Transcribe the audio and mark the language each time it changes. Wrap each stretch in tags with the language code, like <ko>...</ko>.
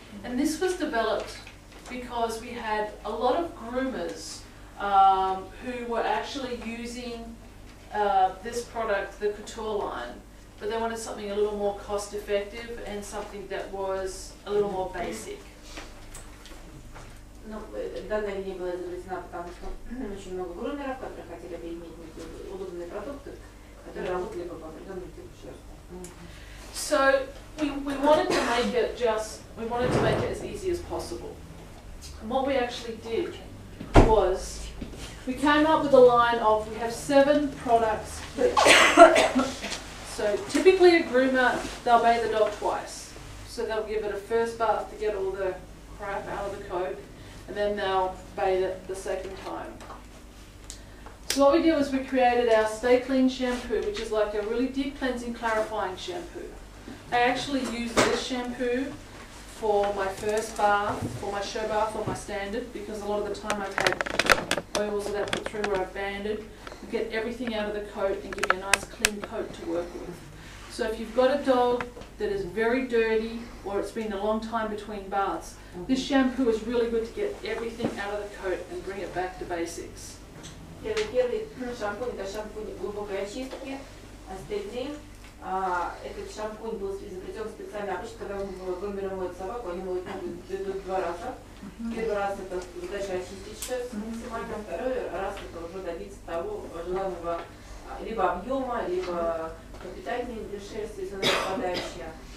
<en>And this was developed because we had a lot of groomers who were actually using this product, the couture line, but they wanted something a little more cost effective and something that was a little more basic.</en> <ru>Ну, данная линия была изобретена, потому что очень много грумеров, которые хотели бы иметь удобные продукты, которые работали бы по определенному типу шерсти.</ru> <en>So we wanted to make it as easy as possible. And what we actually did was we came up with a line of, we have 7 products. So typically a groomer, they'll bathe the dog twice. So they'll give it a first bath to get all the crap out of the coat, and then they'll bathe it the second time. So what we did was we created our Stay Clean shampoo, which is like a really deep cleansing, clarifying shampoo. I actually used this shampoo for my first bath, for my show bath or my standard, because a lot of the time I've had oils that I put through where I've banded. You get everything out of the coat and give you a nice clean coat to work with. So if you've got a dog that is very dirty or it's been a long time between baths, this shampoo is really good to get everything out of the coat and bring it back to basics.</en> <ru>Первый шампунь – это шампунь глубокой очистки, Stay Clean. Этот шампунь был изобретен специально. Обычно, когда грумеры моют собаку, они моют 2 раза. Первый раз это задача очистить шерсть максимально, второй раз это уже добиться того желаемого либо объема, либо питательной для шерсти, если она попадающая.</ru>